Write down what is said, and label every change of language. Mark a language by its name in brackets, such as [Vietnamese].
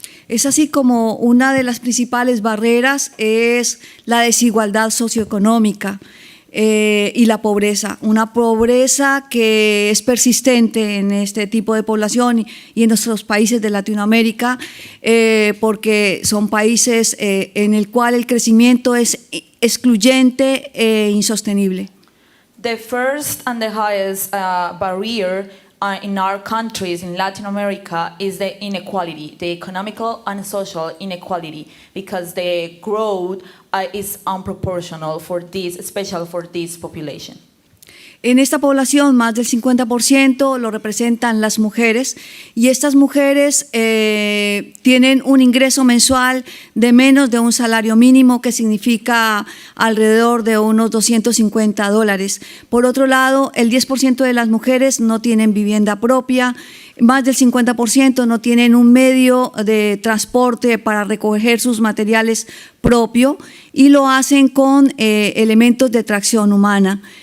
[Spanish] Es así como una de las principales barreras es la desigualdad socioeconómica y la pobreza. Una pobreza que es persistente en este tipo de población y en nuestros países de Latinoamérica porque son países en el cual el crecimiento es excluyente e insostenible. [English] The first and the highest barrier in our countries in Latin America is the inequality, the economical and social inequality, because the growth is unproportional for this, especially for this population. [Spanish] En esta población, más del 50% lo representan las mujeres y estas mujeres tienen un ingreso mensual de menos de un salario mínimo, que significa alrededor de unos $250. Por otro lado, el 10% de las mujeres no tienen vivienda propia, más del 50% no tienen un medio de transporte para recoger sus materiales propio y lo hacen con elementos de tracción humana.